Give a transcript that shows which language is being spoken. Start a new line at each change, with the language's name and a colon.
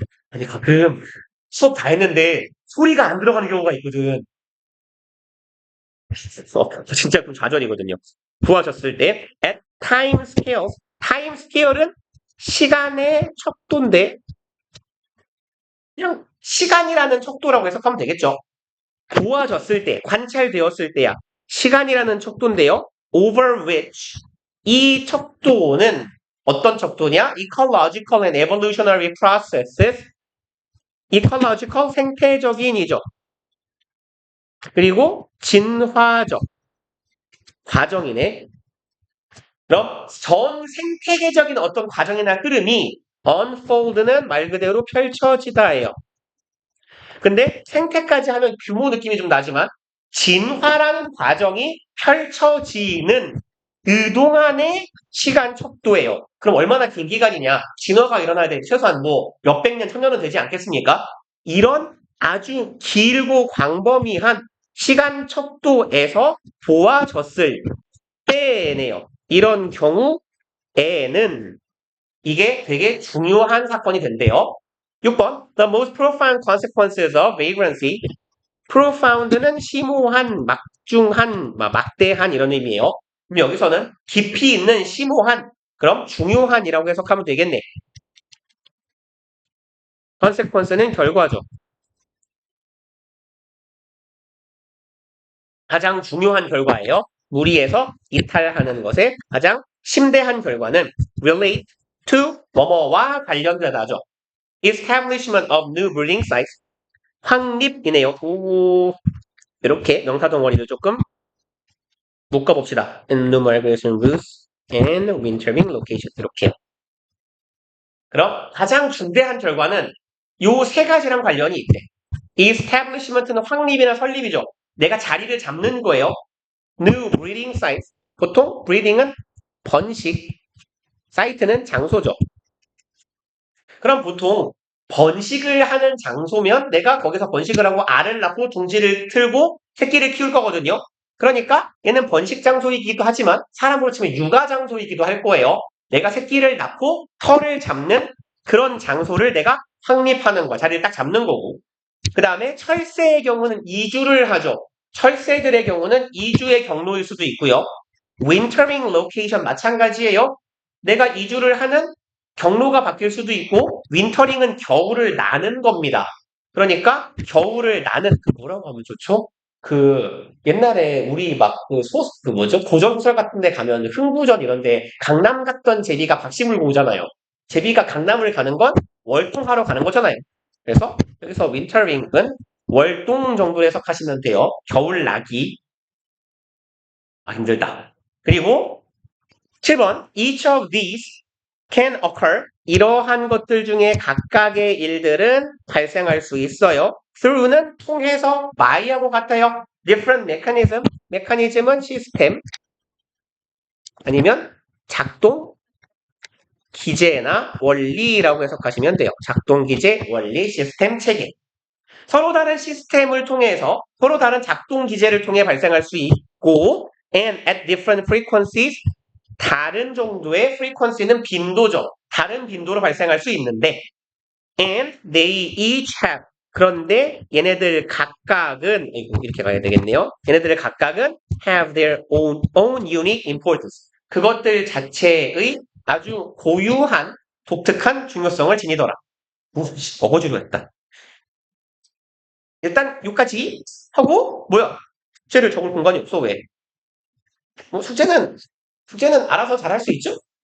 Korean: 아니 가끔 수업 다 했는데 소리가 안 들어가는 경우가 있거든. 진짜 좀 좌절이거든요. 보아졌을 때
English: at time scales.
Korean: time scale은 시간의 척도인데 그냥 시간이라는 척도라고 해석하면 되겠죠. 보아졌을 때, 관찰되었을 때야. 시간이라는 척도인데요.
English: over which
Korean: 이 척도는 어떤 척도냐?
English: ecological and evolutionary processes.
Korean: ecological 생태적인이죠. 그리고 진화적 과정이네. 그럼 전 생태계적인 어떤 과정이나 흐름이 unfold는 말 그대로 펼쳐지다예요. 근데 생태까지 하면 규모 느낌이 좀 나지만 진화라는 과정이 펼쳐지는 그동안의 시간 척도예요. 그럼 얼마나 긴 기간이냐? 진화가 일어나야 돼. 최소한 뭐 몇백 년, 천년은 되지 않겠습니까? 이런 아주 길고 광범위한 시간 척도에서 보아졌을 때네요. 이런 경우에는 이게 되게 중요한 사건이 된대요. 6번.
English: The most profound consequences of vagrancy.
Korean: profound는 심오한, 막중한, 막대한 이런 의미예요. 그럼 여기서는 깊이 있는 심오한, 그럼 중요한이라고 해석하면 되겠네. consequence는 결과죠. 가장 중요한 결과예요. 무리에서 이탈하는 것의 가장 심대한 결과는
English: relate to
Korean: 뭐뭐와 관련되다죠.
English: establishment of new breeding sites.
Korean: 확립이네요. 이렇게 명사 덩어리를 조금 묶어봅시다.
English: enumeration routes and wintering location.
Korean: 이렇게요. 그럼 가장 중대한 결과는 요 세 가지랑 관련이 있대. establishment는 확립이나 설립이죠. 내가 자리를 잡는 거예요.
English: new breeding sites.
Korean: 보통 breeding은 번식, 사이트는 장소죠. 그럼 보통 번식을 하는 장소면 내가 거기서 번식을 하고 알을 낳고 둥지를 틀고 새끼를 키울 거거든요. 그러니까 얘는 번식 장소이기도 하지만 사람으로 치면 육아 장소이기도 할 거예요. 내가 새끼를 낳고 털을 잡는 그런 장소를 내가 확립하는 거야. 자리를 딱 잡는 거고. 그 다음에 철새의 경우는 이주를 하죠. 철새들의 경우는 이주의 경로일 수도 있고요.
English: wintering location
Korean: 마찬가지예요. 내가 이주를 하는 경로가 바뀔 수도 있고 윈터링은 겨울을 나는 겁니다. 그러니까 겨울을 나는 그 뭐라고 하면 좋죠? 그 옛날에 우리 막 그 뭐죠? 고전소설 같은 데 가면 흥부전 이런 데 강남 갔던 제비가 박씨 물고 오잖아요. 제비가 강남을 가는 건 월동하러 가는 거잖아요. 그래서 여기서 윈터링은 월동 정도로 해석하시면 돼요. 겨울 나기. 아 힘들다. 그리고 7번
English: Each of these can occur.
Korean: 이러한 것들 중에 각각의 일들은 발생할 수 있어요. through는 통해서 by하고 같아요.
English: different mechanism.
Korean: 메커니즘은 시스템 아니면 작동 기제나 원리라고 해석하시면 돼요. 작동 기제, 원리, 시스템, 체계. 서로 다른 시스템을 통해서 서로 다른 작동 기제를 통해 발생할 수 있고
English: and at different frequencies
Korean: 다른 정도의 frequency는 빈도죠. 다른 빈도로 발생할 수 있는데
English: and they each have
Korean: 그런데 얘네들 각각은 이렇게 가야 되겠네요. 얘네들 각각은
English: have their own unique importance.
Korean: 그것들 자체의 아주 고유한 독특한 중요성을 지니더라. 어거지로 했다. 일단 여기까지 하고 뭐야? 숙제를 적을 공간이 없어 왜? 뭐 숙제는 알아서 잘할 수 있죠?